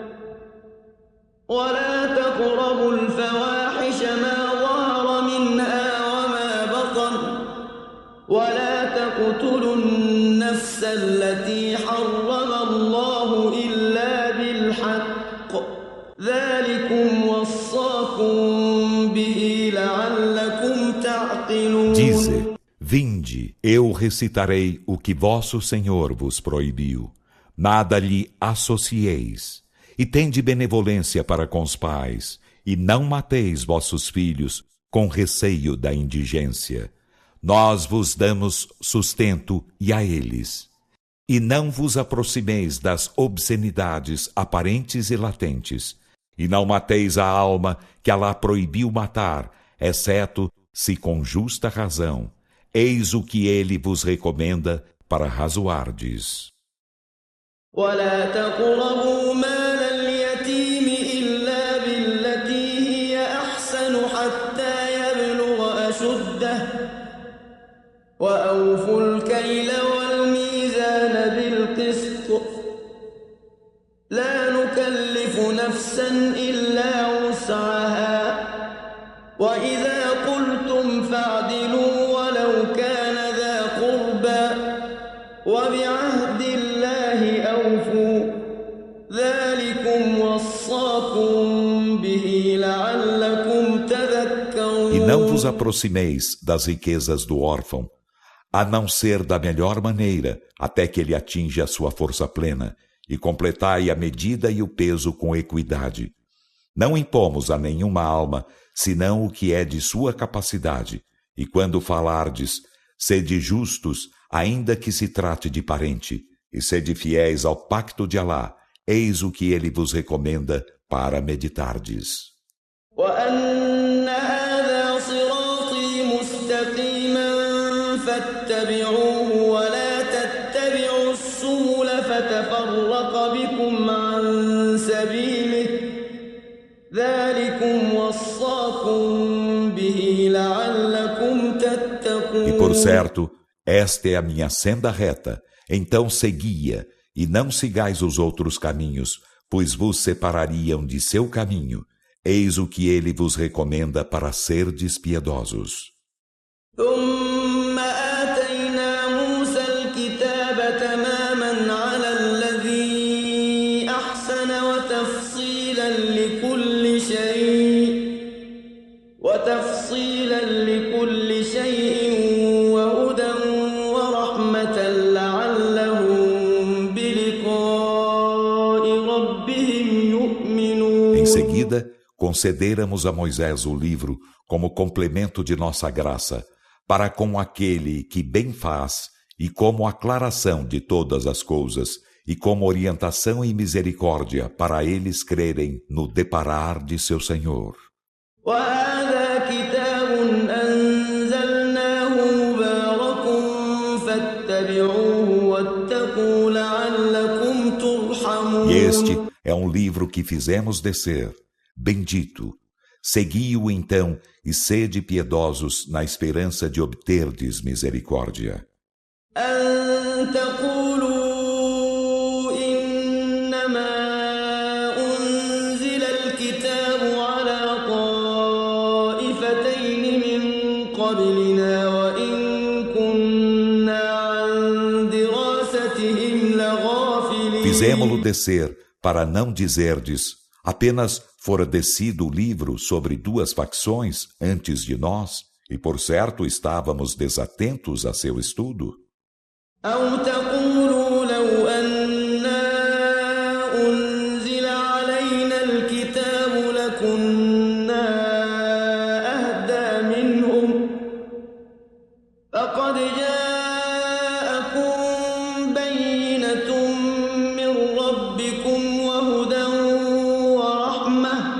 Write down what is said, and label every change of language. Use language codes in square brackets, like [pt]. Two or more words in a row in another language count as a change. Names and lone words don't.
[ar] ولا تقربوا الفواحش ما ظهر منها وما بطن ولا تقتلوا النفس التي حرم الله إلا بالحق ذلكم وصاكم به لعلكم تعقلون. [pt] Dize, vinde, Vinde, eu recitarei o que vosso Senhor vos proibiu. Nada lhe associeis. E tende benevolência para com os pais, e não mateis vossos filhos com receio da indigência. Nós vos damos sustento e a eles. E não vos aproximeis das obscenidades aparentes e latentes, e não mateis a alma que Alá proibiu matar, exceto se com justa razão. Eis o que ele vos recomenda para razoardes. [ar] ولا تقربوا مال اليتيم إلا بالتي هي أحسن حتى يبلغ أشده وأوفوا الكيل والميزان بالقسط لا نكلف نفسا إلا وسعها وإذا قلتم فاعدلوا ولو كان ذا قربى وبعهد الله أوفوا ذلكم وصاكم به لعلكم تذكرون. [pt] E não vos aproximeis das riquezas do órfão, a não ser da melhor maneira, até que ele atinja a sua força plena, e completai a medida e o peso com equidade. Não impomos a nenhuma alma, senão o que é de sua capacidade, e quando falardes, sede justos, ainda que se trate de parente, e sede fiéis ao pacto de Alá, eis o que ele vos recomenda para meditardes. [ar] وأن هذا صراطي مستقيما فاتبعوه ولا تتبعوا السبل فتفرق بكم عن سبيله ذلكم وصاكم به لعلكم تتقون. [pt] E por certo, esta é a minha senda reta, então segui-a, e não sigais os outros caminhos, pois vos separariam de seu caminho. Eis o que ele vos recomenda para serdes piedosos. [ar] ثم آتينا موسى الكتاب تماما على الذي أحسن وتفصيلا لكل شيء وهدى ورحمة لعلهم بلقاء ربهم يؤمنون. [pt] Em seguida, concederamos a Moisés o livro como complemento de nossa graça, para com aquele que bem faz, e como aclaração de todas as coisas, e como orientação e misericórdia para eles crerem no deparar de seu Senhor. [ar] وهذا كتاب أنزلناه مبارك فاتبعوه واتقوا لعلكم ترحمون. [pt] E este é um livro que fizemos descer, bendito. Segui-o então e sede piedosos na esperança de obterdes misericórdia. [ar] أن تقولوا إنما أنزل الكتاب على طائفتين من قبلنا وإن كنا عن دراستهم لغافلين. [pt] Fizemo-lo descer para não dizerdes, apenas fora descido o livro sobre duas facções antes de nós, e por certo estávamos desatentos a seu estudo. [ar] أو تقولوا لو أنا أنزل علينا الكتاب لكنا أهدى منهم فقد جاءكم بينة من ربكم وهدى ورحمة